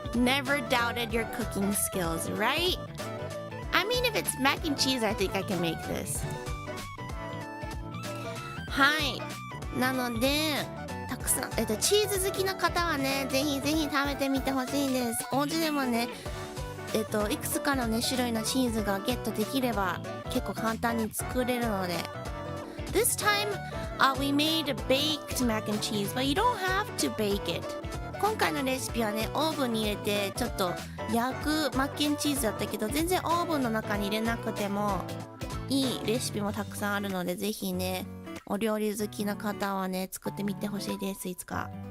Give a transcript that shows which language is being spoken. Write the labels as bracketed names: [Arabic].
[English] Never doubted your cooking skills, right? I mean, if it's mac and cheese, I think I can make this. [Japanese] はい。なので、たくさん、チーズ好きな方はね、ぜひぜひ食べてみてほしいです。お家でもね、いくつかのね、種類のチーズがゲットできれば、結構簡単に作れるので。 [English] This time, we made baked mac and cheese, but you don't have to bake it. [Japanese] 今回のレシピはねオーブンに入れてちょっと焼くマッケンチーズだったけど全然オーブンの中に入れなくてもいいレシピもたくさんあるのでぜひねお料理好きな方はね作ってみてほしいですいつか